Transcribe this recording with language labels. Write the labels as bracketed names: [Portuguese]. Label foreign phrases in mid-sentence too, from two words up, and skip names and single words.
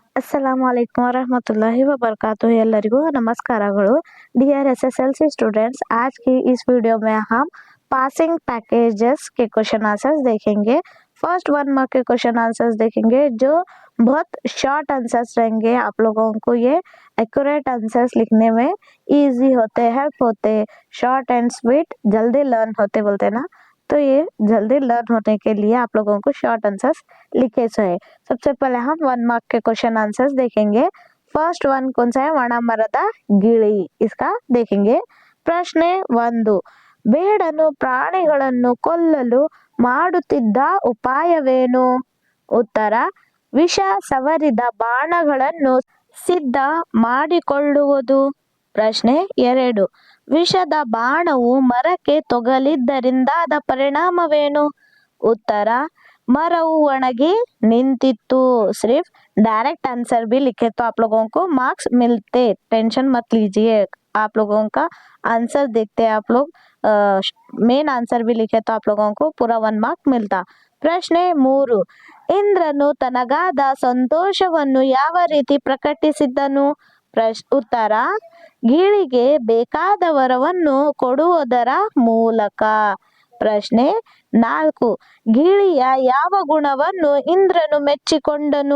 [Arabic] السلام عليكم ورحمة الله وبركاته [Kannada] ಎಲ್ಲರಿಗೂ ನಮಸ್ಕಾರಗಳು [English] dear SSLC students. [Hindi] आज की इस वीडियो में हम [English] passing packages [Hindi] के [English] question answers [Hindi] देखेंगे। [English] first 1 mark [Hindi] के [English] question answers [Hindi] देखेंगे जो बहुत [English] short answers [Hindi] रहेंगे। आप लोगों को ये [English] accurate answers [Hindi] लिखने में इजी होते, हेल्प होते, [English] short and sweet, [Hindi] जल्दी लर्न होते बोलते ना, तो ये जल्दी लर्न होने के लिए आप लोगों को [English] short answers [Hindi] लिखे सो है। सबसे पहले हम 1 मार्क के [English] question answers [Hindi] देखेंगे। [English] first one [Hindi] कौन सा है? [Kannada] ಒಣ ಮರದ ಗಿಳಿ, [Hindi] इसका देखेंगे। [Kannada] ಪ್ರಶ್ನೆ 1, ಬೇಡನು ಪ್ರಾಣಿಗಳನ್ನು ಕೊಲ್ಲಲು ಮಾಡುತ್ತಿದ್ದ ಉಪಾಯವೇನು? ಉತ್ತರ, ವಿಷ ಸವರಿದ ಬಾಣಗಳನ್ನು ಸಿದ್ಧ ಮಾಡಿಕೊಳ್ಳುವುದು। ಪ್ರಶ್ನೆ 2, ವಿಷದ ಬಾಣವು ಮರಕ್ಕೆ ತಗುಲಿದ್ದರಿಂದಾದ ಪರಿಣಾಮವೇನು? ಉತ್ತರ, ಮರವು ಒಣಗಿ ನಿಂತಿತ್ತು। [Hindi] सिर्फ [English] direct answer [Hindi] भी लिखे तो आप लोगों को मार्क्स मिलते, टेंशन मत लीजिए। आप लोगों का आंसर देखते हैं आप लोग, [English] main answer [Hindi] भी लिखे तो आप लोगों को पूरा 1 मार्क मिलता। [Kannada] ಪ್ರಶ್ನೆ 3, ಇಂದ್ರನು ತನಗಾದ ಸಂತೋಷವನ್ನು ಯಾವ ರೀತಿ ಪ್ರಕಟಿಸಿದ್ದನು? ಉತ್ತರ, ಗಿಳಿಗೆ ಬೇಕಾದ ವರವನ್ನು ಕೊಡುವುದರ ಮೂಲಕ। ಪ್ರಶ್ನೆ 4, ಗಿಳಿಯ ಯಾವ ಗುಣವನ್ನು ಇಂದ್ರನು ಮೆಚ್ಚಿಕೊಂಡನು?